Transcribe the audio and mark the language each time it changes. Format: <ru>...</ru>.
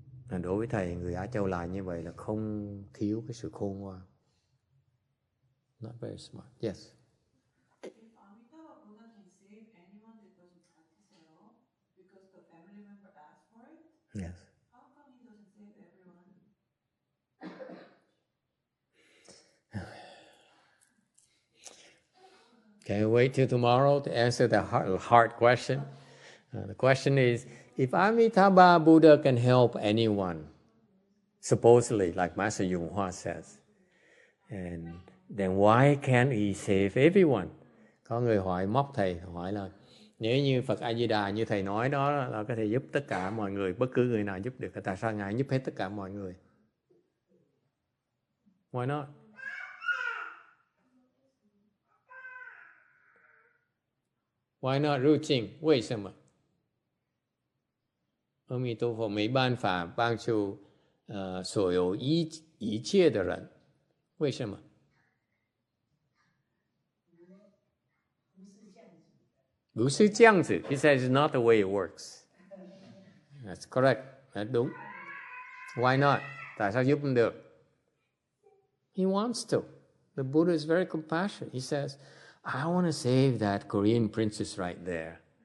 <vi>And đối với thầy người Á Châu làm như vậy là không thiếu cái sự khôn ngoan.</vi> <en>Not very smart. Yes. If Amitabha Buddha can save anyone that doesn't practice at all because the family member asked for it, Yes. how come he doesn't save everyone? Can you wait till tomorrow to answer the hard question? The question is, if Amitabha Buddha can help anyone, supposedly, like Master Yung Hua says, and then why can't he save everyone?</en> <vi>Có người hỏi móc thầy, hỏi là nếu như Phật A Di Đà như thầy nói đó là có thể giúp tất cả mọi người, bất cứ người nào giúp được, tại sao ngài giúp hết tất cả mọi người?</vi> <en>Why not? Why not? Ru Jing,</en> <zh>为什么？阿弥陀佛没办法帮助所有一切的人，为什么？不是这样子。</zh> <en>He says it's not the way it works. That's correct. That's đúng. Why not?</en> <vi>Tại sao giúp không được?</vi> <en>He wants to. The Buddha is very compassionate. He says, I want to save that Korean princess right there.</en>